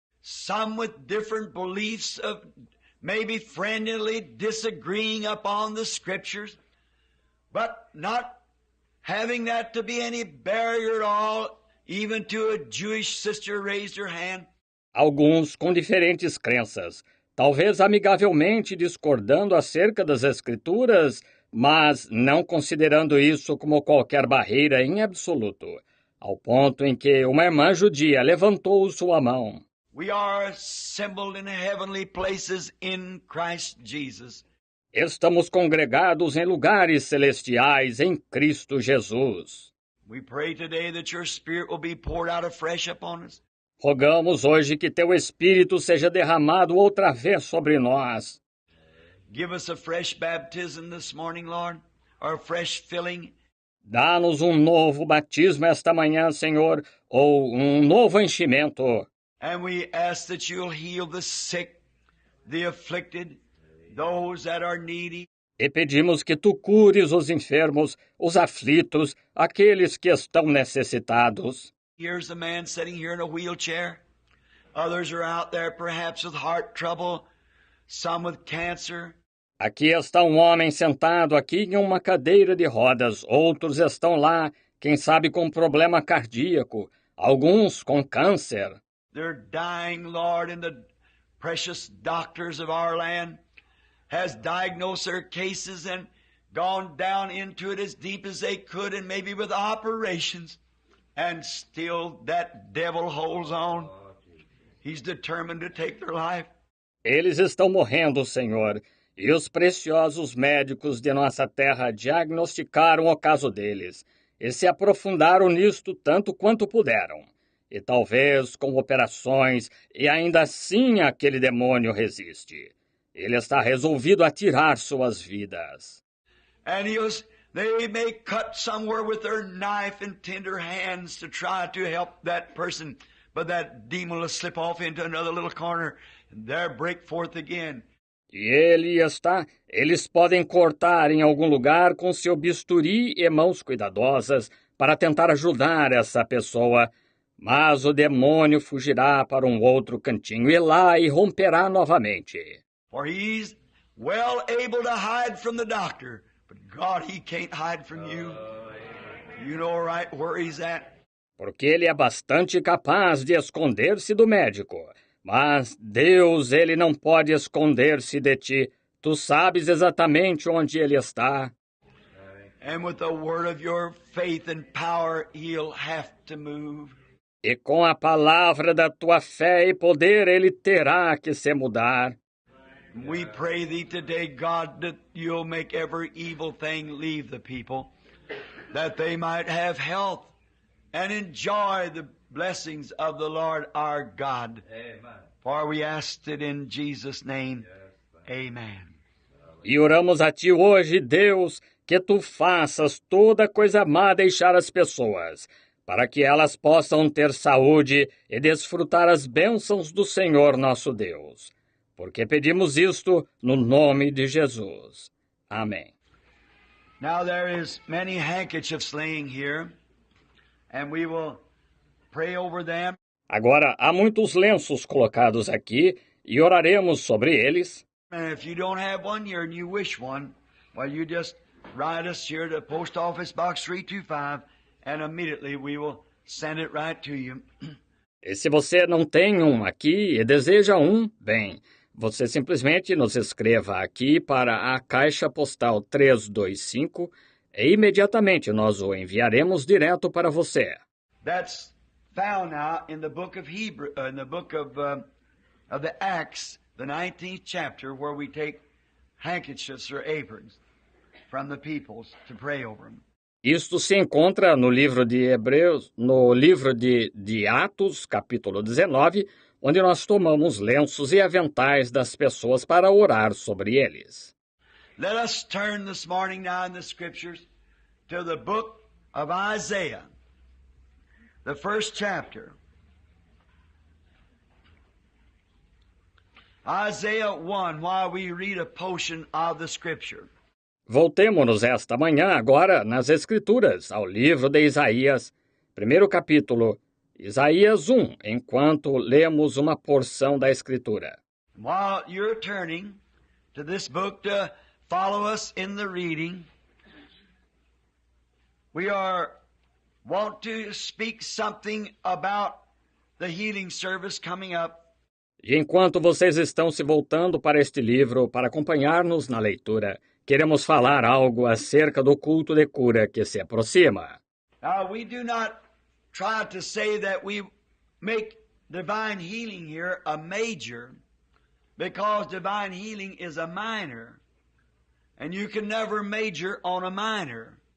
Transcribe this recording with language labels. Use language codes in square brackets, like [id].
[en] Some with different beliefs of maybe friendly disagreeing upon the scriptures, but not having that to be any barrier at all, even to a Jewish sister raised her hand. [pt] Alguns com diferentes crenças, talvez amigavelmente discordando acerca das Escrituras, mas não considerando isso como qualquer barreira em absoluto, ao ponto em que uma irmã judia levantou sua mão. [en] We are assembled in heavenly places in Christ Jesus. [pt] Estamos congregados em lugares celestiais em Cristo Jesus. [en] We pray today that your Spirit will be poured out afresh upon us. [pt] Rogamos hoje que teu Espírito seja derramado outra vez sobre nós. [en] Give us a fresh baptism this morning, Lord, or a fresh filling. [pt] Dá-nos um novo batismo esta manhã, Senhor, ou um novo enchimento. [en] And we ask that you'll heal the sick, the afflicted, those that are needy. [pt] E pedimos que tu cures os enfermos, os aflitos, aqueles que estão necessitados. [en] Here's a man sitting here in a wheelchair. Others are out there perhaps with heart trouble, some with cancer. [pt] Aqui está um homem sentado aqui em uma cadeira de rodas. Outros estão lá, quem sabe com problema cardíaco. Alguns com câncer. [en] They're dying, Lord, and the precious doctors of our land has diagnosed their cases and gone down into it as deep as they could and maybe with operations. And still that devil holds on. He's determined to take their life. [pt] Eles estão morrendo, Senhor, e os preciosos médicos de nossa terra diagnosticaram o caso deles e se aprofundaram nisto tanto quanto puderam. E talvez com operações, e ainda assim aquele demônio resiste. Ele está resolvido a tirar suas vidas. [en] And they may cut somewhere with their knife and tender hands to try to help that person, but that demon will slip off into another little corner and there break forth again. [pt] E eles podem cortar em algum lugar com seu bisturi e mãos cuidadosas para tentar ajudar essa pessoa, mas o demônio fugirá para um outro cantinho e lá irromperá novamente. [en] For he's well able to hide from the doctor, but God, he can't hide from you. You know right where he's at. [pt] Porque ele é bastante capaz de esconder-se do médico. Mas Deus, ele não pode esconder-se de ti. Tu sabes exatamente onde ele está. [en] And with the word of your faith and power, he'll have to move. [pt] E com a palavra da tua fé e poder, ele terá que se mudar. [en] We pray thee today, God, that you'll make every evil thing leave the people, that they might have health and enjoy the blessings of the Lord our God. Amen. For we asked it in Jesus' name. Amen. [pt] E oramos a ti hoje, Deus, que tu faças toda coisa má deixar as pessoas, para que elas possam ter saúde e desfrutar as bênçãos do Senhor nosso Deus. Porque pedimos isto no nome de Jesus. Amém. [en] Now there is many handkerchiefs laying here, and we will pray over them. [pt] Agora, há muitos lenços colocados aqui e oraremos sobre eles. [en] And if you don't have one here and you wish one, well, you just write us here to Post Office Box 325, and immediately we will send it right to you. [pt] E se você não tem um aqui e deseja um, bem, você simplesmente nos escreva aqui para a Caixa Postal 325 e imediatamente nós o enviaremos direto para você. [en] That's found now in the book of in the book of the Acts, the 19th chapter, where we take handkerchiefs or aprons from the peoples to pray over them. [pt] Isto se encontra no livro de Hebreus, no livro de Atos, capítulo 19, onde nós tomamos lenços e aventais das pessoas para orar sobre eles. [en] Let us turn this morning now in the scriptures to the book of Isaiah, the first chapter. Isaiah 1, while we read a portion of the scripture. [pt] Voltemo-nos esta manhã agora nas Escrituras, ao livro de Isaías, primeiro capítulo, Isaías 1, enquanto lemos uma porção da Escritura. [en] While you're turning to this book to follow us in the reading, we want to speak something about the healing service coming up. [pt] E enquanto vocês estão se voltando para este livro para acompanhar-nos na leitura, queremos falar algo acerca do culto de cura que se aproxima. [en] Now, we do not try to say that we make divine healing here a major, because divine healing is a minor, and you can never major on a minor.